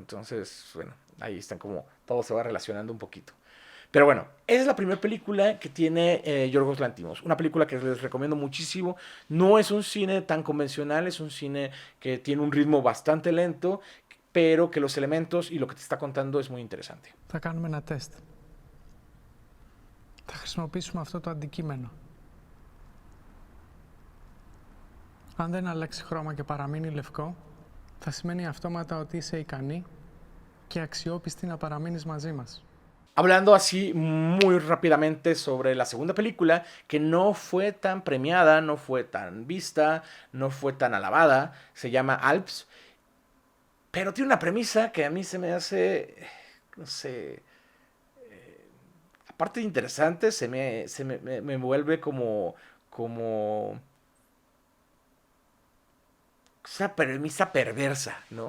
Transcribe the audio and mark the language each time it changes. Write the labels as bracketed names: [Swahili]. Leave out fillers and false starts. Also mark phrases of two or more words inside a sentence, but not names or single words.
[Spanish] Entonces, bueno, ahí están como todo se va relacionando un poquito. Pero bueno, esa es la primera película que tiene Yorgos Lanthimos. Una película que les recomiendo muchísimo. No es un cine tan convencional, es un cine que tiene un ritmo bastante lento, pero que los elementos y lo que te está contando es muy interesante. [Greek] Θα κάνουμε ένα τεστ. Θα χρησιμοποιήσουμε αυτό το αντικείμενο. Αν δεν αλλάξει χρώμα και παραμείνει λευκό, θα σημαίνει αυτόματα ότι είσαι ικανή και αξιόπιστη να παραμείνεις μαζί μας. [Spanish] Hablando así muy rápidamente sobre la segunda película, que no fue tan premiada, no fue tan vista, no fue tan alabada, se llama Alps, pero tiene una premisa que a mí se me hace, no sé, aparte de interesante, me vuelve como esa premisa perversa, ¿no?